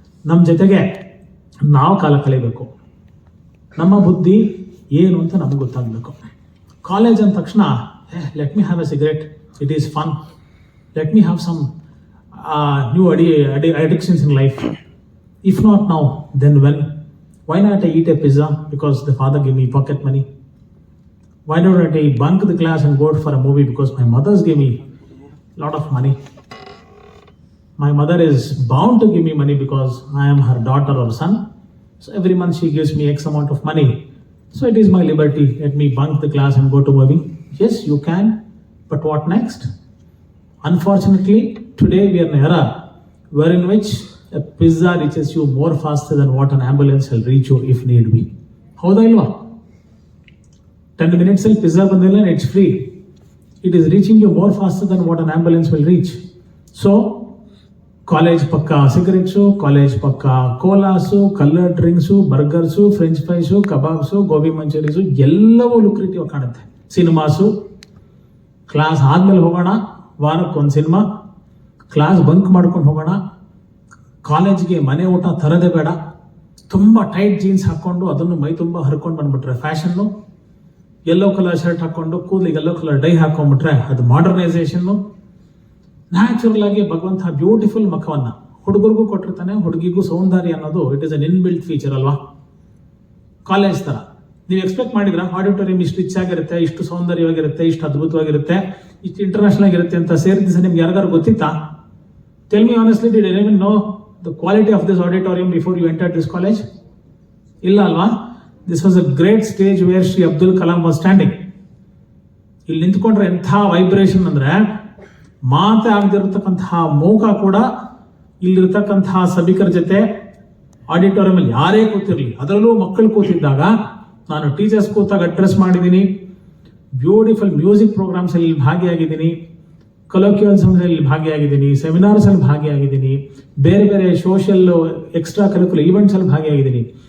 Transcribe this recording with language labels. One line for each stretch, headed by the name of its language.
Kannada: ನಮ್ಮ ಜೊತೆಗೆ ನಾವು ಕಾಲ ಕಳಿಬೇಕು, ನಮ್ಮ ಬುದ್ಧಿ ಏನು ಅಂತ ನಮಗೆ ಗೊತ್ತಾಗಬೇಕು. ಕಾಲೇಜ್ ಅಂದ ತಕ್ಷಣ
English: Let me have a cigarette, it is fun, let me have some new addictions in life. If not now, then when? Why not I eat a pizza because the father gave me pocket money? Why don't I bunk the class and go for a movie because my mother's gave me a lot of money? My mother is bound to give me money because I am her daughter or son. So every month she gives me X amount of money. So it is my liberty. Let me bunk the class and go to movie. Yes, you can. But what next? Unfortunately, today we are in an era wherein which a pizza reaches you more faster than what an ambulance will reach you if need be.
Kannada: Howda ilva?
English: 10 minutes
Kannada: al pizza bandilla
English: and it's free. It is reaching you more faster than what an ambulance will reach. So,
Kannada: college pakka
English: cigarettes, college pakka colas, colored drinks, burgers, french fries, kebabs, gobi manchurians,
Kannada: ಎಲ್ಲವೂ lucrative ಕಾಣುತ್ತೆ. ಸಿನಿಮಾಸು, class ಆದ್ಮೇಲೆ ಹೋಗೋಣ, ವಾರಕ್ಕೊಂದು cinema, class bunk ಮಾಡ್ಕೊಂಡು ಹೋಗೋಣ, ಕಾಲೇಜ್ಗೆ ಮನೆ ಊಟ ತರದೇ ಬೇಡ, ತುಂಬ ಟೈಟ್ ಜೀನ್ಸ್ ಹಾಕ್ಕೊಂಡು ಅದನ್ನು ಮೈ ತುಂಬ ಹರ್ಕೊಂಡು ಬಂದ್ಬಿಟ್ರೆ ಫ್ಯಾಷನ್ನು, ಯೆಲ್ಲೋ ಕಲರ್ ಶರ್ಟ್ ಹಾಕ್ಕೊಂಡು ಕೂದಲಿಗೆ ಯೆಲ್ಲೋ ಕಲರ್ ಡೈ ಹಾಕೊಂಡ್ಬಿಟ್ರೆ ಅದು ಮಾಡರ್ನೈಸೇಷನ್ನು. ನ್ಯಾಚುರಲ್ ಆಗಿ ಭಗವಂತ ಬ್ಯೂಟಿಫುಲ್ ಮುಖವನ್ನು ಹುಡುಗರಿಗೂ ಕೊಟ್ಟಿರ್ತಾನೆ, ಹುಡುಗಿಗೂ ಸೌಂದರ್ಯ ಅನ್ನೋದು
English: it is an inbuilt feature
Kannada: ಅಲ್ವಾ? ಕಾಲೇಜ್ ಥರ ನೀವು ಎಕ್ಸ್ಪೆಕ್ಟ್ ಮಾಡಿದ್ರ ಆಡಿಟೋರಿಯಂ ಇಷ್ಟು ರಿಚ್ ಆಗಿರುತ್ತೆ, ಇಷ್ಟು ಸೌಂದರ್ಯವಾಗಿರುತ್ತೆ, ಇಷ್ಟು ಅದ್ಭುತವಾಗಿರುತ್ತೆ, ಇಷ್ಟು ಇಂಟರ್ನ್ಯಾಷನಲ್ ಆಗಿರುತ್ತೆ ಅಂತ ಸೇರಿದ ದಿವಸ ನಿಮ್ಗೆ ಯಾರಿಗಾರು ಗೊತ್ತಿತ್ತಾ?
English: Tell me honestly, did you even know the quality of this auditorium before you entered this college?
Kannada: ಇಲ್ಲ ಅಲ್ವಾ?
English: This was a great stage where Shri Abdul Kalam was standing.
Kannada: ಇಲ್ಲಿ ನಿಂತ್ಕೊಂಡ್ರೆ ಎಂಥ ವೈಬ್ರೇಷನ್ ಅಂದ್ರೆ ಮಾತೆ ಆಗದಿರತಕ್ಕಂತಹ ಮೌಕ ಕೂಡ ಇಲ್ಲಿರ್ತಕ್ಕಂತಹ ಸಭಿಕರ ಜೊತೆ ಆಡಿಟೋರಿಯಂ ಅಲ್ಲಿ ಯಾರೇ ಕೂತಿರ್ಲಿ, ಅದರಲ್ಲೂ ಮಕ್ಕಳು ಕೂತಿದ್ದಾಗ, ನಾನು ಟೀಚರ್ಸ್ ಕೂತಾಗ ಅಡ್ರೆಸ್ ಮಾಡಿದ್ದೀನಿ, ಬ್ಯೂಟಿಫುಲ್ ಮ್ಯೂಸಿಕ್ ಪ್ರೋಗ್ರಾಮ್ಸ್ ಅಲ್ಲಿ ಭಾಗಿಯಾಗಿದ್ದೀನಿ, ಕೊಲೋಕ್ಯೂಯಲ್ಸ್ ಅಲ್ಲಿ ಭಾಗಿಯಾಗಿದ್ದೀನಿ, ಸೆಮಿನಾರ್ಸ್ ಅಲ್ಲಿ ಭಾಗಿಯಾಗಿದ್ದೀನಿ, ಬೇರೆ ಬೇರೆ ಸೋಷಿಯಲ್ ಎಕ್ಸ್ಟ್ರಾ ಕರಿಕ್ಯುಲರ್ ಈವೆಂಟ್ಸ್ ಅಲ್ಲಿ ಭಾಗಿಯಾಗಿದ್ದೀನಿ.